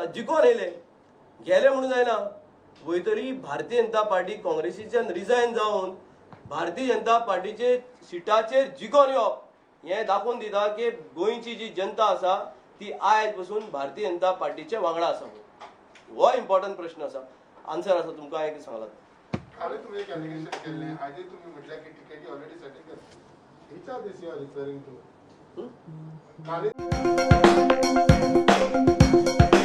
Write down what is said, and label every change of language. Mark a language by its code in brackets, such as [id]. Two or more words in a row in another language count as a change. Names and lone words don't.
[kok] जिखून येयले गेले म्हणून जायना, वय तरी भारतीय जनता पार्टी काँग्रेसीच्यान रिजायन जावन भारतीय जनता पार्टीचे सिटाचेर जिखून येवप हें दाखोवन दिता की गोंयची जी जनता आसा ती आयज पसून भारतीय जनता पार्टीचे वांगडा आसा. हो इम्पॉर्टंट प्रश्न आसा. आन्सर आसा तुमकां हांवें सांगलां. [mr] काल तुम्ही एक एलिगेशन केले, आजही तुम्ही म्हटलं की टिकेटी [en] already setting [mr] केली. [en] Which are this you are referring to? [mr] काल